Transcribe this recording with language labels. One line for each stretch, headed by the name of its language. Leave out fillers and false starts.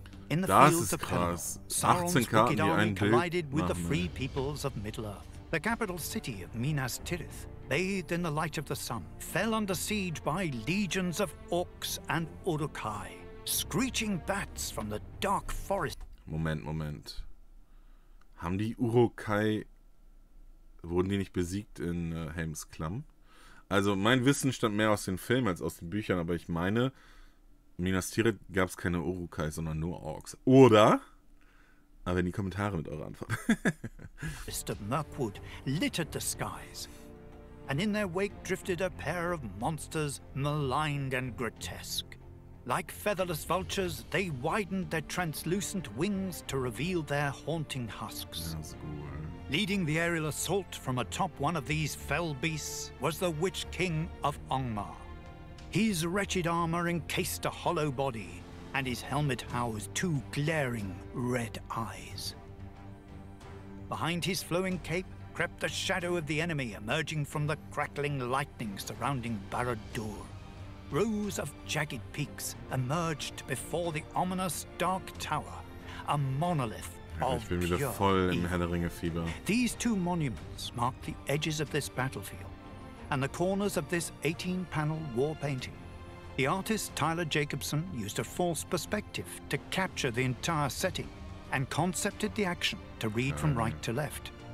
English: In the fields of Pelennor, Sauron's wicked army collided with the free peoples of Middle-earth. The capital city of Minas Tirith, bathed in the light of the sun, fell under siege by legions of Orcs and Uruk-hai, screeching bats from the dark forest.
German: Moment. Haben die Uruk-hai, wurden die nicht besiegt in Helms Klamm? Also mein Wissen stammt mehr aus den Filmen als aus den Büchern, aber ich meine, in Minas Tirith gab es keine Uruk-hai, sondern nur Orks. Oder? Aber in die Kommentare mit eurer Antwort.
English: Mist of Mirkwood littered the skies, and in their wake drifted a pair of monsters maligned and grotesque. Like featherless vultures, they widened their translucent wings to reveal their haunting husks. Leading the aerial assault from atop one of these fell beasts was the Witch King of Angmar. His wretched armor encased a hollow body, and his helmet housed two glaring red eyes. Behind his flowing cape crept the shadow of the enemy emerging from the crackling lightning surrounding Barad-dûr. Rows of jagged peaks emerged before the ominous dark tower, a monolith.
German: Ich bin wieder voll im Herr der Ringe Fieber.
English: These two monuments mark the edges of this battlefield and the corners of this 18-panel war painting. The artist Tyler Jacobson used a false perspective to capture the entire setting and concepted the action to read from right to left.